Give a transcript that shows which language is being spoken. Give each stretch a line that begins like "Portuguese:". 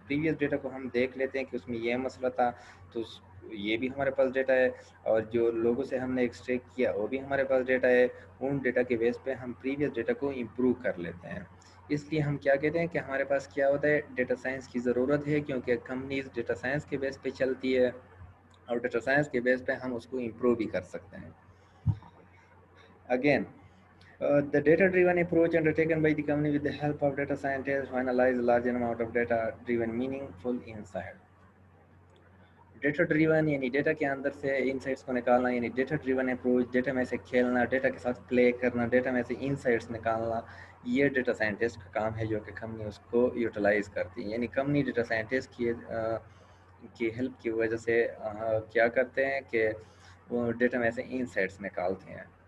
Urdu: Previous data کو ہم دیکھ لیتے ہیں کہ اس میں یہ مسئلہ تھا تو یہ بھی ہمارے پاس ڈیٹا ہے, اور جو لوگوں سے ہم نے ایکسٹریکٹ کیا وہ بھی ہمارے پاس ڈیٹا ہے. ان ڈیٹا کے بیس پہ ہم پریویس ڈیٹا کو امپروو کر لیتے ہیں. اس لیے ہم کیا کہتے ہیں کہ ہمارے پاس کیا ہوتا ہے, ڈیٹا سائنس کی ضرورت ہے, کیونکہ کمپنیز ڈیٹا سائنس کے بیس پہ چلتی ہے اور ڈیٹا سائنس کے بیس پہ ہم اس کو امپروو بھی کر سکتے ہیں.
English: Again, the data-driven approach undertaken by the company with the help of data scientists to analyze a large amount of data-driven meaningful insight.
Urdu: Data driven یعنی ڈیٹا کے اندر سے انسائٹس کو نکالنا, یعنی ڈیٹا ڈریون اپروچ, ڈیٹا میں سے کھیلنا, data کے ساتھ پلے کرنا, ڈیٹا میں سے انسائٹس نکالنا, یہ ڈیٹا سائنٹسٹ کا کام ہے جو کہ کمپنی اس کو یوٹیلائز کرتی ہے. یعنی کمپنی ڈیٹا سائنٹسٹ کی ہیلپ کی وجہ سے کیا کرتے ہیں کہ وہ ڈیٹا میں سے انسائٹس نکالتے ہیں.